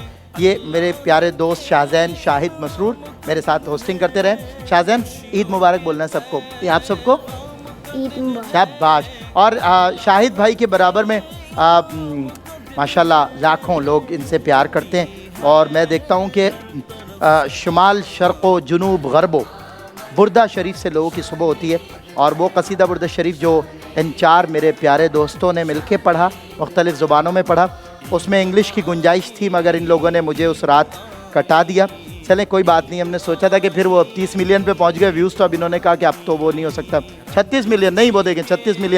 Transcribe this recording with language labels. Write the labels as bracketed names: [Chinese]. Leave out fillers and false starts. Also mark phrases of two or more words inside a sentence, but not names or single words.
[Urdu] یہ میرے پیارے دوست شاہزین شاہد مسرور میرے ساتھ ہوسٹنگ کرتے رہے. شاہزین عید مبارک بولنا ہے سب کو, آپ سب کو عید مبارک. شاباش. اور شاہد بھائی کے برابر میں ماشاءاللہ لاکھوں لوگ ان سے پیار کرتے ہیں, اور میں دیکھتا ہوں کہ شمال شرق و جنوب غرب و بردہ شریف سے لوگوں کی صبح ہوتی ہے, اور وہ قصیدہ بردہ شریف جو ان 4 میرے پیارے دوستوں نے مل کے پڑھا, مختلف زبانوں میں پڑھا, اس میں انگلش کی گنجائش تھی مگر ان لوگوں نے مجھے اس رات کٹا دیا. چلیں کوئی بات نہیں, ہم نے سوچا تھا کہ پھر وہ 30 ملین پہ پہنچ گئے ویوز, تو اب انہوں نے کہا کہ اب تو وہ نہیں ہو سکتا, 36 ملین نہیں وہ دیکھیں 36 ملین.